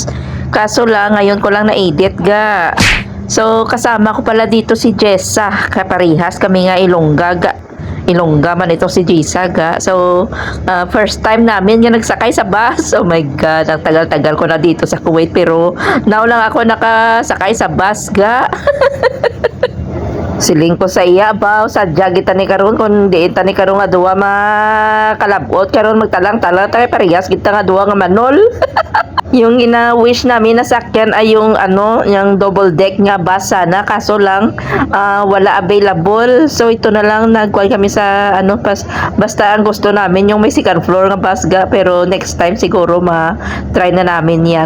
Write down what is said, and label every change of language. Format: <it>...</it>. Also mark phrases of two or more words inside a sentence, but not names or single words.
<tl>Kaso lang ngayon ko lang na-edit ga. So kasama ko pala dito si Jessa.</tl> <hil>Kaparihas kami nga Ilongga ga. Ilongga man ito si Jessa ga. So</hil> <en>first time</en> <hil>namin nga nagsakay sa bus.</hil> <en>Oh my god,</en> <tl>ang tagal-tagal ko na dito sa Kuwait pero now lang ako nakasakay sa bus ga.</tl> <hil>Siling ko sa iya ba sa jagita ni karon kun diin ta ni karon nga duwa makalabot karon magtalang-talang tayo parehas kita nga duwa nga manol.</hil> <tl>Yung ina-wish namin na sakyan ay yung yung</tl> <en>double deck</en> <tl>nga bus sana kaso lang wala available. So ito na lang nagkuha kami sa basta ang gusto namin yung may</tl> <en>second floor</en> <tl>nga bus ga pero</tl> <en>next time</en> <tl>siguro ma-try na namin yan.</tl>